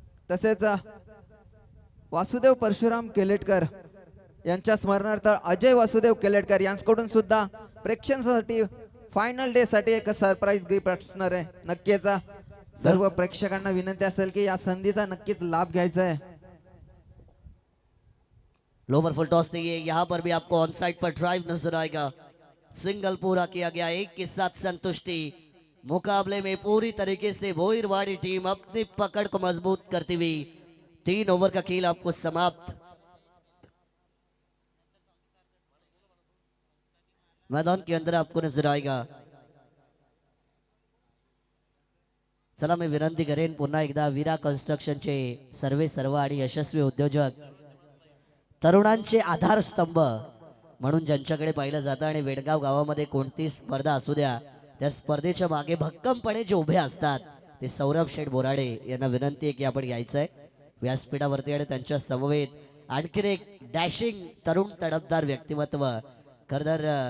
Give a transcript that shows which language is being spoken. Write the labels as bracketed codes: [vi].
[mr] तसेच वासुदेव परशुराम केलेटकर यांच्या स्मरणार्थ अजय वासुदेव केलेटकर यांच्याकडून सुद्धा प्रेक्षकांसाठी फायनल डे साठी एक सरप्राईज गिफ्ट असणार आहे. नक्कीच सर्व प्रेक्षकांना विनंती असेल की या संधीचा नक्कीच लाभ घ्यायचा है. [hi] लोवर फुल टॉस दिए, यहाँ पर भी आपको ऑन साइड पर ड्राइव नजर आएगा. सिंगल पूरा किया गया, एक के साथ संतुष्टि. मुकाबले में पूरी तरीके से भोईरवाड़ी टीम अपनी पकड़ को मजबूत करती हुई 3 ओवर का खेल आपको समाप्त. मैदान के अंदर आपको नजर आएगा. [mr] चला मी विनंती करेन पुन्हा एकदा वीरा कन्स्ट्रक्शनचे सर्व आणि यशस्वी उद्योजक, तरुणांचे आधारस्तंभ म्हणून ज्यांच्याकडे पाहिलं जातं आणि वेडगाव गावामध्ये कोणती स्पर्धा असू द्या त्या स्पर्धेच्या मागे भक्कमपणे जे उभे असतात ते सौरभ शेठ बोराडे यांना विनंती आहे की आपण यायचं आहे व्यासपीठावरती आणि त्यांच्या समवेत आणखीन एक डॅशिंग तरुण तडफदार व्यक्तिमत्व, खरंतर